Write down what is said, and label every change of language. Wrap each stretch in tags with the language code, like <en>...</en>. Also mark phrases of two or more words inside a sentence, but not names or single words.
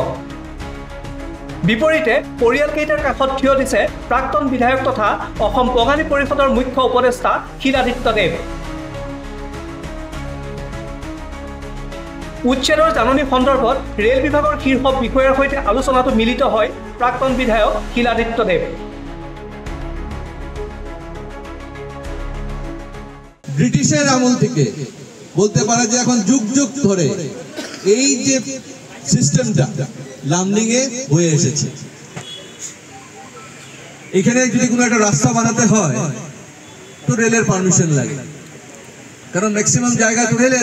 <as>বিপৰীতে পৰিয়ালকেইটাৰ কাষত থিয় দিছে প্ৰাক্তন বিধায়ক তথা অসম বঙালী পৰিষদৰ মুখ্য উপদেষ্টা শিলাদিত্য দেৱ। উচ্ছেদৰ জাননী সন্দৰ্ভত ৰেল বিভাগৰ শীৰ্ষ বিষয়াৰ সৈতে আলোচনাটো মিলিত হয় প্ৰাক্তন বিধায়ক শিলাদিত্য দেৱ।</as> <bn>ব্রিটিশের আমল থেকে বলতে পারা যে এখন যুগ যুগ ধরে এই যে সিস্টেমটা লামডিং এ হয়ে এসেছে। এখানে যদি কোনো একটা রাস্তা বানাতে হয় তো রেলের পারমিশন লাগে, কারণ ম্যাক্সিমাম জায়গা তো রেলের।</bn>